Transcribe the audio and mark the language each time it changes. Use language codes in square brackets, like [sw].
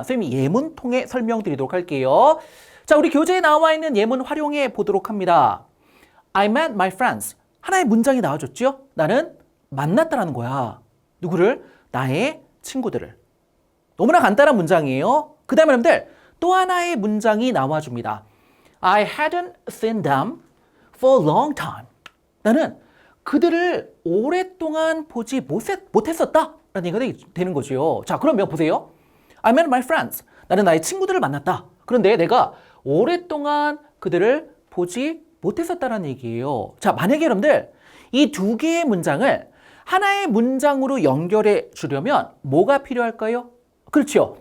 [ko] 선생님이 예문 통해 설명드리도록 할게요. 자, 우리 교재에 나와 있는 예문 활용해 보도록 합니다. [en] I met my friends. [ko] 하나의 문장이 나와줬죠? 나는 만났다라는 거야. 누구를? 나의 친구들을. 너무나 간단한 문장이에요. 그 다음에 여러분들 또 하나의 문장이 나와줍니다. [en] I hadn't seen them for a long time. [ko] 나는 그들을 오랫동안 보지 못했었다 라는 얘기가 되는 거죠. 자, 그러면 보세요. [en] I met my friends. [ko] 나는 나의 친구들을 만났다. 그런데 내가 오랫동안 그들을 보지 못했었다라는 얘기예요. 자, 만약에 여러분들 이 두 개의 문장을 하나의 문장으로 연결해 주려면 뭐가 필요할까요? 그렇죠.